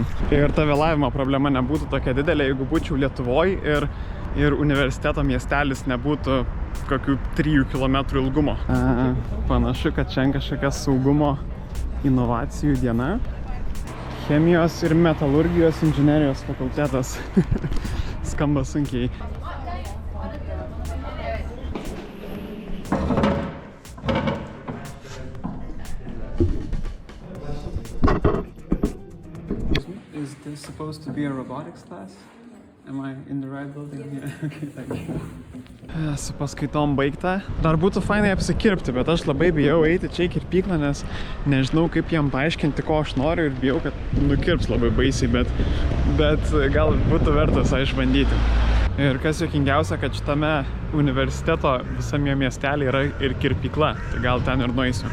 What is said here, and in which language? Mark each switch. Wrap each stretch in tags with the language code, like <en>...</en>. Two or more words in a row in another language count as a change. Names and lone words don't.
<lt>Ir ta vėlavimo problema nebūtų tokia didelė, jeigu būčiau Lietuvoj ir universiteto miestelis nebūtų kokių 3 km ilgumo. Panašu, kad čia kažkokia saugumo inovacijų diena. Chemijos ir metalurgijos inžinerijos fakultetas. Skamba sunkiai.</lt> <en>Is this supposed to be a robotics class? Am I in the right building? Yeah, okay, thank you.</en> <lt>Su paskaitom baigta. Dar būtų fainai apsikirpti, bet aš labai bijau eiti čia į kirpyklą, nes nežinau, kaip jam paaiškinti, ko aš noriu ir bijau, kad nukirps labai baisiai, bet gal būtų vertas išbandyti. Ir kas juokingiausia, kad šitame universiteto visame miestelį yra ir kirpykla, tai gal ten ir nueisiu.</lt>